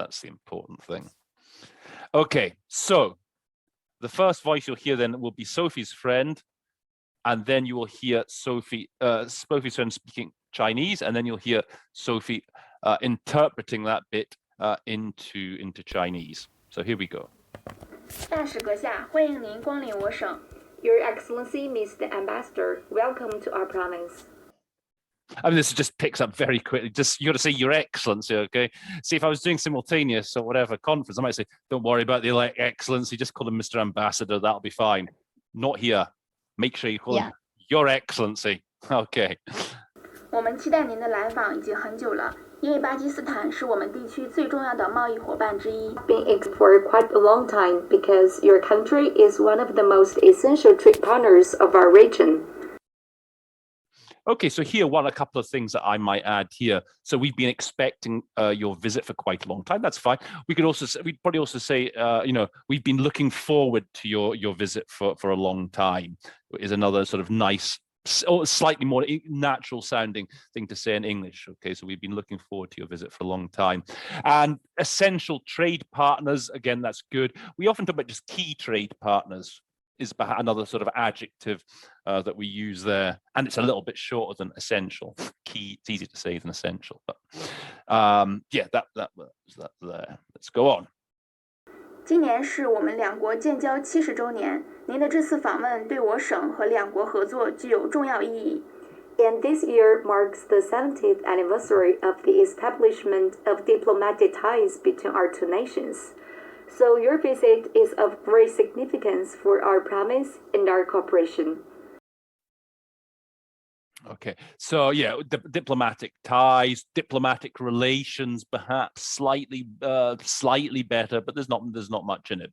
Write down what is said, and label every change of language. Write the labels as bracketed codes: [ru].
[en] That's the important thing. Okay, so the first voice you'll hear then will be Sophie's friend, and then you will hear Sophie's friend speaking Chinese, and then you'll hear Sophie interpreting that bit into Chinese. So here we go. [zh] 大使阁下，欢迎您光临我省。 [en] Your Excellency, Mr. Ambassador, welcome to our province. I mean, this just picks up very quickly. Just you got to say Your Excellency, okay? See, if I was doing simultaneous or whatever conference, I might say, don't worry about the Excellency, just call him Mr. Ambassador, that'll be fine. Not here. Make sure you call him Your Excellency. Okay. [zh] 我们期待您的来访已经很久了。因为巴基斯坦是我们地区最重要的贸易伙伴之一。 [en] Been for quite a long time because your country is one of the most essential trade partners of our region. Okay, so here, a couple of things that I might add here. So we've been expecting your visit for quite a long time. That's fine. We'd probably also say, we've been looking forward to your visit for a long time. Is another sort of nice, slightly more natural sounding thing to say in English. Okay, so we've been looking forward to your visit for a long time. And essential trade partners, again, that's good. We often talk about just key trade partners. is another sort of adjective that we use there, and it's a little bit shorter than essential. Key, it's easier to say than essential, but yeah, that there. Let's go on. [zh] 今年是我们两国建交70周年，您的这次访问对我省和两国合作具有重要意义。 [en] And this year marks the 70th anniversary of the establishment of diplomatic ties between our two nations. So your visit is of great significance for our promise and our cooperation. Okay, so yeah, diplomatic ties, diplomatic relations, perhaps slightly better, but there's not much in it.